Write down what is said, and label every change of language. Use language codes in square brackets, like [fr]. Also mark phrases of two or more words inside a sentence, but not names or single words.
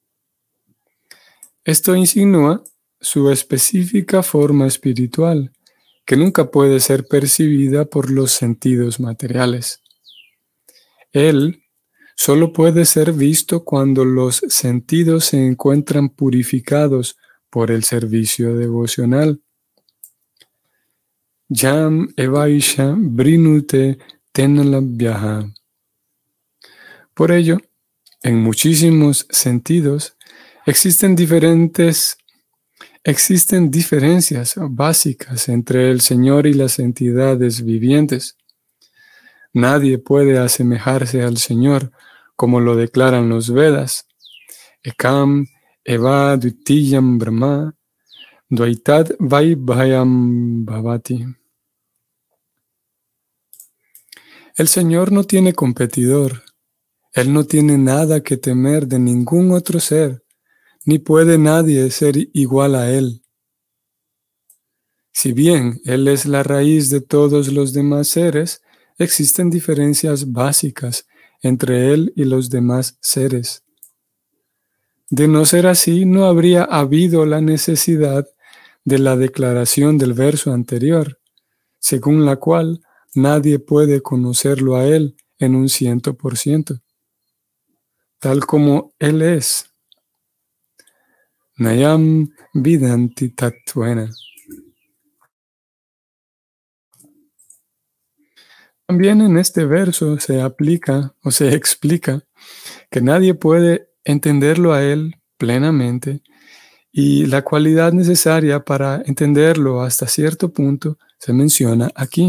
[es] Esto insinúa su específica forma espiritual, que nunca puede ser percibida por los sentidos materiales. Él solo puede ser visto cuando los sentidos se encuentran purificados por el servicio devocional. [sa] Yam evaisha brinute tenalabhyaha. [es] Por ello, en muchísimos sentidos, existen diferencias básicas entre el Señor y las entidades vivientes. Nadie puede asemejarse al Señor, como lo declaran los Vedas. [sa] Ekam eva dvitiyam brahma dvaitad vaibhayam bhavati. [es] El Señor no tiene competidor. Él no tiene nada que temer de ningún otro ser, ni puede nadie ser igual a Él. Si bien Él es la raíz de todos los demás seres, existen diferencias básicas entre Él y los demás seres. De no ser así, no habría habido la necesidad de la declaración del verso anterior, según la cual nadie puede conocerlo a Él en un 100%, tal como Él es. [sa] Nayam vidanti tattvena. [es] También en este verso se aplica o se explica que nadie puede entenderlo a Él plenamente y la cualidad necesaria para entenderlo hasta cierto punto se menciona aquí.